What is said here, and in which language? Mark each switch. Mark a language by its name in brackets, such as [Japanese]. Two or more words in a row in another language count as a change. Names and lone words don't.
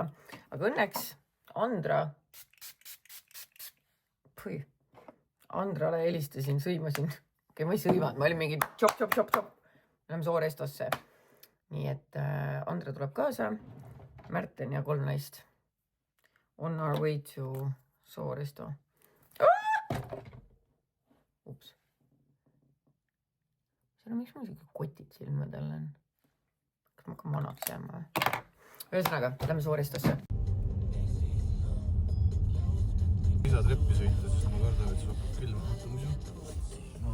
[Estonian] Aga õnneks Andrale helistasin, sõimasin. Okei, ma ei sõimanud, ma olin mingi tšop. Me oleme Soorestosse. Nii et Andra tuleb kaasa, Märten ja 3 naist. [English] On our way to Sooresto. [Estonian] Ups. miks mul siuke kotid silmadel on? Kas ma hakkan vanaks jääma või? Ühesõnaga, lähme suuristusse. Ei saa treppi sõita, sest ma kardan, et see hakkab külma muidu.